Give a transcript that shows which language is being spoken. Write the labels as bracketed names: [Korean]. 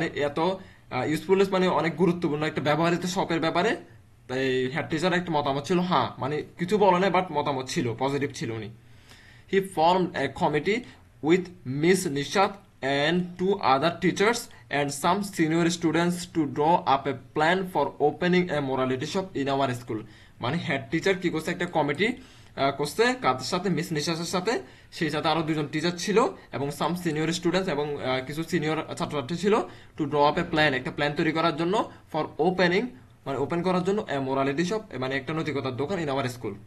[Bangla] মানে এত ইউজফুলনেস মানে অনেক গুরুত্বপূর্ণ একটা ব্যবহৃত শপের ব্যাপারে তাই হেড টিচার একটা মতামত ছিল। হ্যাঁ মানে কিছু বলে না, বাট মতামত ছিল, পজিটিভ ছিল উনি। [English] He formed a committee with miss Nishat and two other teachers and some senior students to draw up a plan for opening a morality shop in our school. [Bangla] মানে হেড টিচার কি করছে, একটা কমিটি করছে কাদের সাথে, মিস নিশাসের সাথে, সেই সাথে আরো দুজন টিচার ছিল এবং [English] some senior students [Bangla] এবং কিছু সিনিয়র ছাত্রছাত্রী ছিল, [English] to draw up a plan, [Bangla] একটা প্ল্যান তৈরি করার জন্য, [English] for opening [Bangla] মানে ওপেন করার জন্য, মোরালিটি শপ মানে একটা নৈতিকতার দোকান [English] In our school.